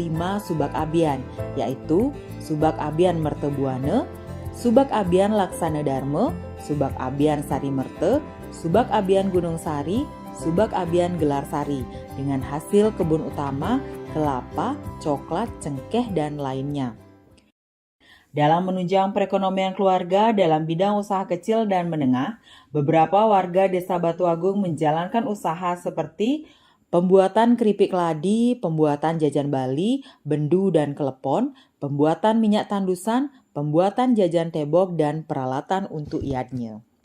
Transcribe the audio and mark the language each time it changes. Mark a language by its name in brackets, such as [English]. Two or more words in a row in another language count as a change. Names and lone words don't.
[Indonesian] 5 subak abian, yaitu subak abian Mertebuana, subak abian Laksana Dharma, subak abian Sari Merte, subak abian Gunung Sari, subak abian Gelar Sari, dengan hasil kebun utama kelapa, coklat, cengkeh, dan lainnya. Dalam menunjang perekonomian keluarga dalam bidang usaha kecil dan menengah, beberapa warga Desa Batu Agung menjalankan usaha seperti pembuatan keripik ladi, pembuatan jajan Bali, bendu dan kelepon, pembuatan minyak tandusan, pembuatan jajan tebok, dan peralatan untuk iadnya.